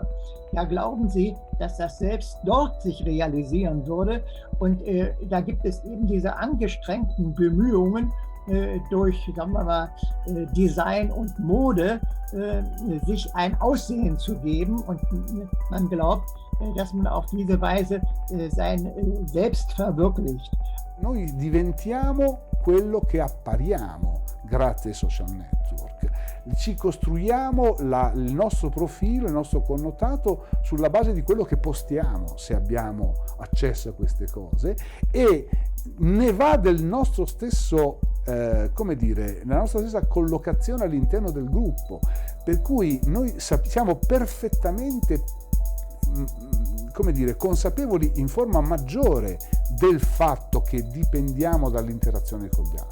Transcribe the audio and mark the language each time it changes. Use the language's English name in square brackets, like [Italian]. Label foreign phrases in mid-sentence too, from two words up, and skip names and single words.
[German] Da glauben sie, dass das selbst dort sich realisieren würde und da gibt es eben diese angestrengten Bemühungen, durch, sagen wir mal, Design und Mode sich ein Aussehen zu geben und man glaubt, dass man auf diese Weise sein Selbst verwirklicht. [Italian] Noi diventiamo quello che appariamo grazie ai social network. Ci costruiamo il nostro profilo, il nostro connotato sulla base di quello che postiamo, se abbiamo accesso a queste cose, e ne va del nostro stesso, nella nostra stessa collocazione all'interno del gruppo, per cui noi siamo perfettamente consapevoli in forma maggiore del fatto che dipendiamo dall'interazione con gli altri.